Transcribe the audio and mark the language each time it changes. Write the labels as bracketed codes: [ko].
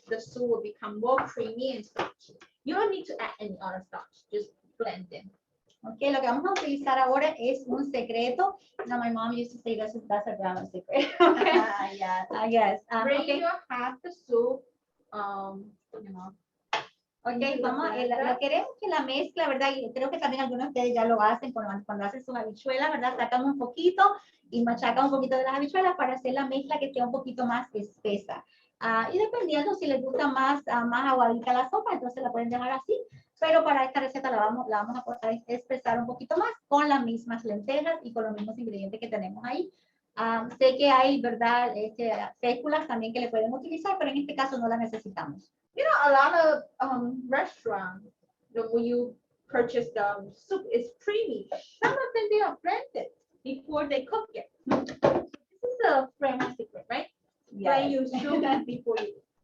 [en] The soup will become more creamy and starchy. You don't need to add any other starch, just blend them. [es] Okay, lo que vamos a utilizar ahora es un secreto. [en] Now, my mom used to say that's a grammar secret. Okay. Yes. Yes. Bring Okay. your half the soup, you know. [es] Ok, vamos, queremos que la mezcla, ¿verdad? Y creo que también algunos de ustedes ya lo hacen cuando hacen sus habichuelas, ¿verdad? Sacan un poquito y machacan un poquito de las habichuelas para hacer la mezcla que sea un poquito más espesa. Y dependiendo si les gusta más aguadita la sopa, entonces la pueden dejar así. Pero para esta receta la vamos a espesar un poquito más con las mismas lentejas y con los mismos ingredientes que tenemos ahí. Sé que hay, ¿verdad? Féculas también que le pueden utilizar, pero en este caso no la necesitamos. [en] You know, a lot of restaurants, when you purchase the soup, is creamy. Some of them they are blended before they cook it. This is a famous secret, right? Yes. When you soup before you.